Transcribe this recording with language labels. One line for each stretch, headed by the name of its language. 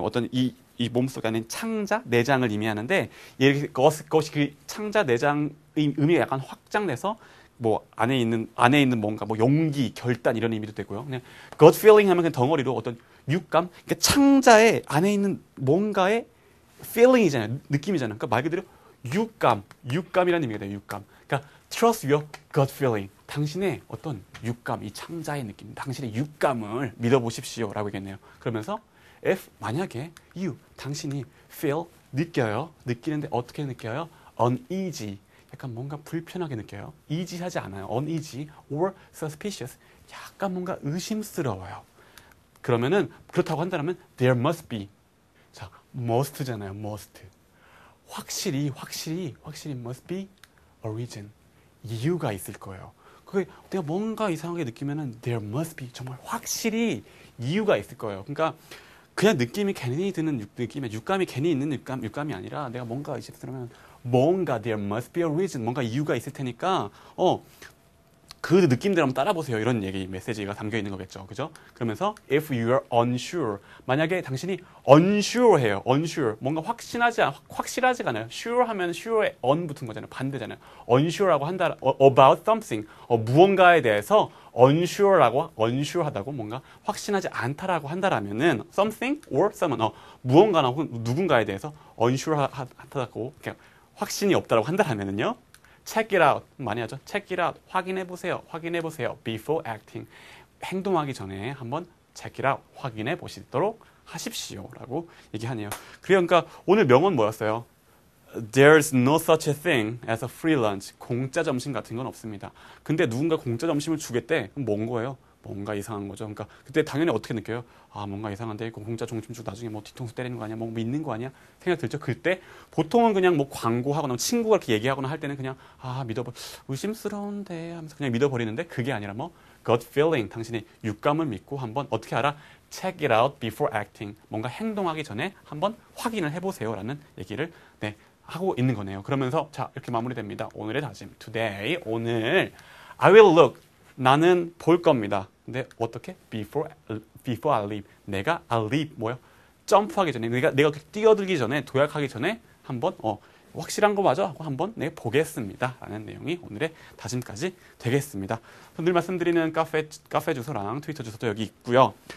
Korean: 어떤 이 몸속에 있는 창자, 내장을 의미하는데 이렇게 그것이 그 창자, 내장의 의미가 약간 확장돼서 뭐 안에 있는 뭔가 뭐 용기, 결단 이런 의미도 되고요. 그냥 gut feeling 하면 그냥 덩어리로 어떤 육감, 그러니까 창자의 안에 있는 뭔가의 feeling이잖아요. 느낌이잖아요. 그러니까 말 그대로 육감이라는 의미가 돼요. 육감.
English: 그러니까 trust your gut feeling.
Korean: 당신의 어떤 육감, 이 창자의 느낌, 당신의 육감을 믿어보십시오라고 얘기했네요. 그러면서 if 만약에 당신이 feel 느끼는데 어떻게 느껴요?
English: uneasy.
Korean: 약간 뭔가 불편하게 느껴요.
English: easy하지
Korean: 않아요.
English: uneasy or suspicious.
Korean: 약간 뭔가 의심스러워요. 그러면은 그렇다고 한다면
English: there must be.
Korean: 자, must잖아요. must. 확실히
English: must be a reason.
Korean: 이유가 있을 거예요. 그게 내가 뭔가 이상하게 느끼면은
English: there must be.
Korean: 정말 확실히 이유가 있을 거예요. 그러니까 그냥 느낌이 괜히 드는 느낌에 육감이 괜히 있는 육감이 아니라 내가 뭔가 의심스러우면 뭔가
English: there must be a reason.
Korean: 뭔가 이유가 있을 테니까 그 느낌대로 한번 따라보세요. 이런 얘기, 메시지가 담겨 있는 거겠죠. 그죠? 그러면서
English: if you are unsure.
Korean: 만약에 당신이 unsure해요.
English: unsure.
Korean: 뭔가 확실하지가 않아요. sure 하면 sure에 on 붙은 거잖아요. 반대잖아요. unsure라고 한다.
English: about something.
Korean: 무언가에 대해서 unsure하다고 뭔가 확신하지 않다라고 한다라면은
English: something or someone.
Korean: 무언가나 혹은 누군가에 대해서 unsure하다고 확신이 없다라고 한다라면은요.
English: check it out.
Korean: 많이 하죠.
English: check it out.
Korean: 확인해 보세요.
English: before acting.
Korean: 행동하기 전에 한번
English: check it out.
Korean: 확인해 보시도록 하십시오. 라고 얘기하네요. 그러니까 오늘 명언 뭐였어요?
English: There's no such a thing as a free lunch.
Korean: 공짜 점심 같은 건 없습니다. 근데 누군가 공짜 점심을 주겠대. 그럼 뭔 거예요? 뭔가 이상한 거죠. 그러니까 그때 당연히 어떻게 느껴요? 뭔가 이상한데 공짜 점심 주고 나중에 뭐 뒤통수 때리는 거 아니야? 뭐 믿는 거 아니야? 생각 들죠? 그때 보통은 그냥 뭐 광고하거나 친구가 이렇게 얘기하거나 할 때는 그냥 의심스러운데 하면서 그냥 믿어버리는데 그게 아니라 뭐 gut feeling. 당신의 육감을 믿고 한번 어떻게 알아?
English: check it out before acting.
Korean: 뭔가 행동하기 전에 한번 확인을 해보세요라는 얘기를 하고 있는 거네요. 그러면서 자 이렇게 마무리됩니다. 오늘의 다짐.
English: Today
Korean: 오늘
English: I will look.
Korean: 나는 볼 겁니다. 근데 어떻게?
English: Before I leave.
Korean: 내가
English: I'll leave
Korean: 뭐요? 점프하기 전에 내가 뛰어들기 전에 도약하기 전에 한번 확실한 거 맞아 하고 한번 보겠습니다. 라는 내용이 오늘의 다짐까지 되겠습니다. 늘 말씀드리는 카페 주소랑 트위터 주소도 여기 있고요.